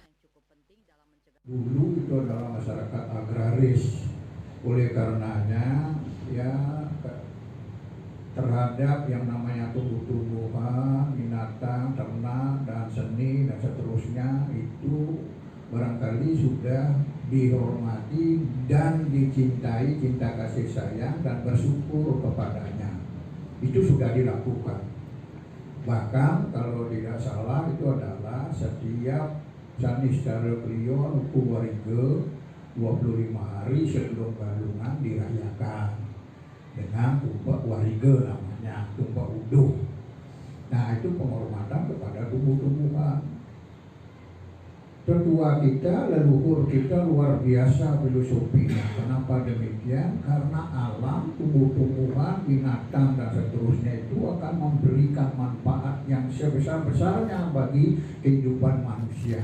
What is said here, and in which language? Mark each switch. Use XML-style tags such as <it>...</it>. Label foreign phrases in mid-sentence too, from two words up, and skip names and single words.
<id>Dulu itu adalah masyarakat agraris, oleh karenanya ya terhadap yang namanya tumbuh-tumbuhan, binatang, ternak, dan seni, dan seterusnya itu barangkali sudah dihormati dan dicintai, cinta kasih sayang dan bersyukur kepadanya. Itu sudah dilakukan. Bahkan kalau tidak salah itu adalah setiap Sanistara Kliwon hukum wariga 25 hari sebelum galungan dirayakan dengan tumpak wariga namanya, tumpak uduh. Nah itu penghormatan kepada tumbuh-tumbuhan. Tetua kita, leluhur kita luar biasa filosofinya. Kenapa demikian? Karena alam, tumbuh-tumbuhan, binatang dan seterusnya itu akan memberikan manfaat yang sebesar-besarnya bagi kehidupan manusia.</id>